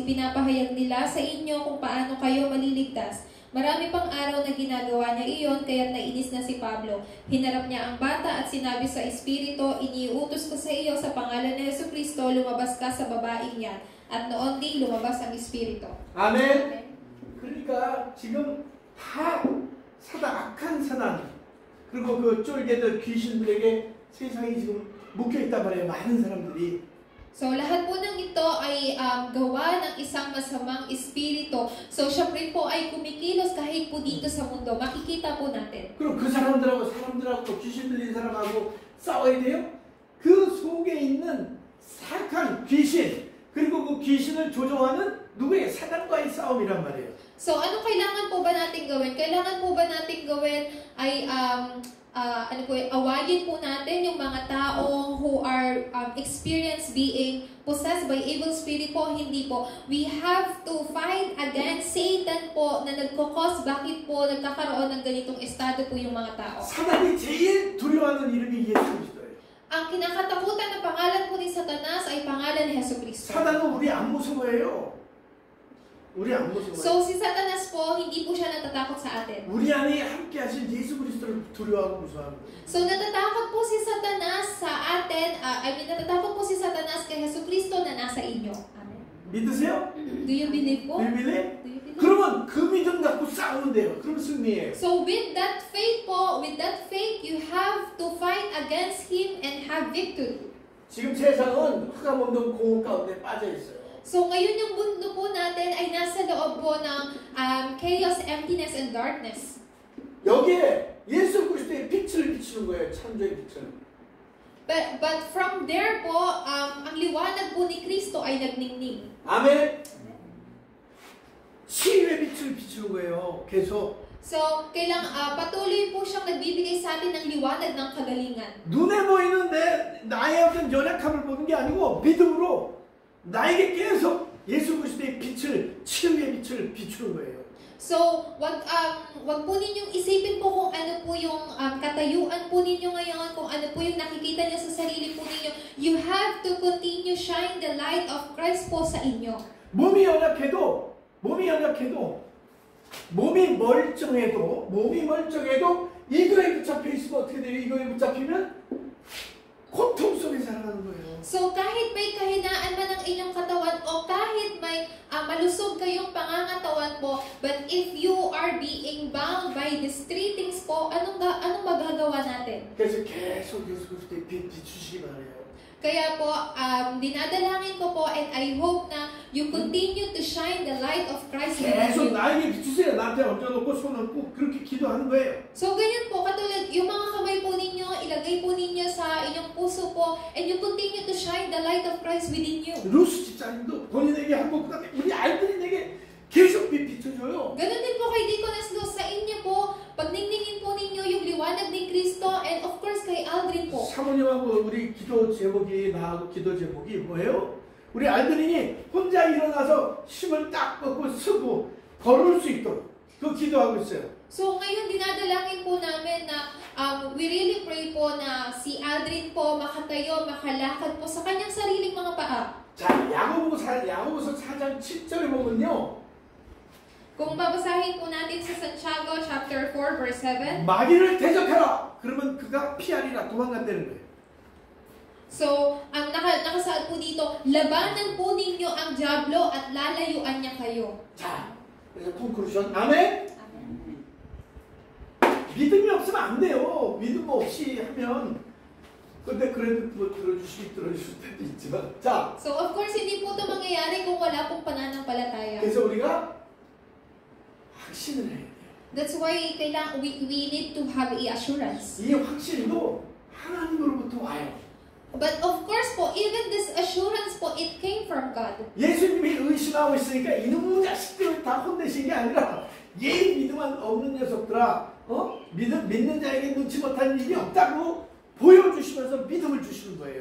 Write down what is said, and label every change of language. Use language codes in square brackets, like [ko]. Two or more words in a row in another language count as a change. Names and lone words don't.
[tl] Ipinapahayag nila sa inyo kung paano kayo maliligtas. Marami pang araw na ginagawa niya iyon, kaya nainis na si Pablo. Hinarap niya ang bata at sinabi sa Espiritu, iniuutos ko sa iyo sa pangalan ni Jesucristo, lumabas ka sa babaeng yan. At noon din lumabas ang Espiritu. [ko] 아멘. 그러니까 지금 다 악한 사단 그리고 그 쫄개들 귀신들에게 세상이 지금 묶여 있단 말이에요. 많은 사람들이. [tl] So, lahat po ng ito ay gawa ng isang masamang espiritu. So, siya rin po ay kumikilos kahit po dito sa mundo. Makikita po natin. [ko] 그럼 그 사람들하고 귀신 들린 사람하고 싸워야 돼요? 그 속에 있는 사악한 귀신 그리고 그 귀신을 조종하는 누구의 사단과의 싸움이란 말이에요. [tl] So, ano kailangan po ba natin gawin? Kailangan po ba natin gawin ay awayin po natin yung mga tao [en] who are experienced being possessed by evil spirit [tl] po? Hindi po. [en] We have to fight against Satan [tl] po na nagkakos bakit po nagkakaroon ng ganitong estado po yung mga tao. [ko] 사단이 제일 두려워하는 이름이 예수 그리스도예요. [tl] Ang kinakatakutan na pangalan po ni Satanas ay pangalan ni Jesucristo. [ko] 사단은 우리 안 무서워해요. 우리 안 무서워해요. [tl] So, si Satanas po, hindi po siya natatakot sa atin. [ko] 우리 안에 함께 하신 예수 그리스도를 두려워하고 무서워하는 거예요. [tl] So, natatakot po si Satanas sa atin, natatakot po si Satanas kay Jesucristo na nasa inyo. Amen. [ko] 믿으세요? [en] Do you believe po? Do you believe? Do you believe? [ko] 그러면 그 믿음 갖고 싸우면 돼요. 그럼 승리예요. [en] So, with that faith po, you have to fight against him and have victory. [ko] 지금 세상은 흑암 운동 공허 가운데 빠져 있어요. [tl] So, ngayon yung mundo po natin ay nasa loob po ng [en] chaos, emptiness, and darkness. [ko] 여기에 예수 그리스도의 빛을 비추는 거예요. 창조의 빛을. [en] But from there [tl] po, ang liwanag po ni Kristo ay nagningning. [ko] 아멘. 치유의 빛을 비추는 거예요. 계속. [tl] So, patuloy po siyang nagbibigay sa atin ng liwanag ng kagalingan. [ko] 눈에 보이는 나의 어떤 연약함을 보는 게 아니고 믿음으로 나에게 계속 예수 그리스도의 빛을 치유의 빛을 비추는 거예요. [tl] So, wag po ninyong isipin po kung ano po yung katayuan po ninyo ngayon, kung ano po yung nakikita niyo sa sarili po ninyo. [en] You have to continue shine the light of Christ po [tl] sa inyo. [ko] 몸이 멀쩡해도 이거에 붙잡혀 있으면 어떻게 돼요? 이거에 붙잡히면 고통 속에 살아가는 거예요. [tl] So, kahit may kahinaan man ang inyong katawan o kahit may malusog kayong pangangatawan po, [en] but if you are being bound by these three things po, [tl] anong magagawa natin? [ko] 그래서 계속 예수 그리스도의 빛 비추시기 바라요. [tl] Kaya po, dinadalangin ko po [en] and I hope na you continue to shine the light of Christ within [ko] 계속 [en] you. [ko] 나에게 비추세요. 나한테 얹어놓고 손 얹고 그렇게 기도하는 거예요. [tl] So, ganyan po, katulad, yung mga kamay po ninyo, ilagay po ninyo sa inyong puso po, [en] and you continue to shine the light of Christ within you. [ko] 루스 집사님도 본인에게 한번 그다음에 우리 아이들이 내게 계속 빛 비춰줘요. [tl] Ganun din po kay Deaconess Luz, sa inyo po, pagniningin po ninyo yung liwanag ni Kristo, [en] and of course kay Aldrin po. [ko] 사모님하고 우리 기도 제목이 나하고 기도 제목이 뭐예요? 우리 알드린이 혼자 일어나서 힘을 딱 뻗고 쓰고 걸을 수 있도록 그 기도하고 있어요. [tl] So ngayon dinadalangin po namin na [en] we really pray [tl] po na si Aldrin po makatayo, makalakad po sa kanyang sariling mga paa. [ko] 자, 야고보서 4장 7절에 보면요. [tl] Kung babasahin po natin sa Santiago [en] chapter 4 verse 7. [ko] 마귀를 대적하라. 그러면 그가 피하리라 도망간다는 거예요. [tl] So, ang nakasaad po dito, labanan po ninyo ang diablo at lalayuan niya kayo. [ko] 자, 그래서 콘클루션. 아멘. Amen. 믿음이 없으면 안 돼요. 믿음 없이 하면 근데 그래도 뭐 들어주실 때도 있지만 자. [en] So, of course, [tl] hindi po ito mangyayari kung wala pong pananampalataya. [ko] 그래서 우리가 확신을 해야 돼요. [en] That's why we need to have a assurance. [ko] 이 확신도 하나님으로부터 와요. [en] But of course po, even this assurance po, it came from God. [ko] 예수님이 의심하고 있으니까 이놈의 자식들을 다 혼내신 게 아니라 얘 믿음만 없는 녀석들아, 믿는 자에게 눈치 못할 일이 없다고 보여주시면서 믿음을 주시는 거예요.